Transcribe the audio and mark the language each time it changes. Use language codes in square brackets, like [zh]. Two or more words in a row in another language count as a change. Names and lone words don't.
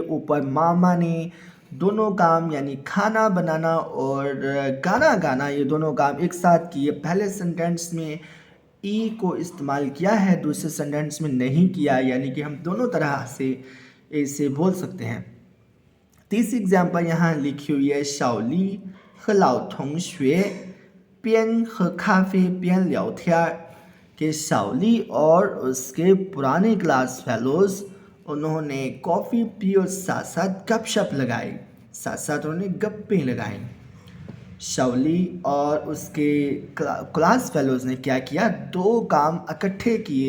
[hi] ऊपर मामा ने दोनों काम यानी खाना बनाना और गाना गाना ये दोनों काम एक साथ किए। पहले सेंटेंस में ई को इस्तेमाल किया है, दूसरे सेंटेंस में नहीं किया, यानी कि हम दोनों तरह से इसे बोल सकते हैं। तीसरी एग्जाम्पल यहाँ लिखी हुई है, शाओली [zh] 和老同学边喝咖啡边聊天 [hi] कि शाओली और उसके पुराने [en] class fellows [hi] उन्होंने कॉफ़ी पी और साथ साथ गपशप लगाई, साथ साथ उन्होंने गप्पे लगाई। शाओली और उसके [en] class fellows [hi] ने क्या किया, दो काम इकट्ठे किए।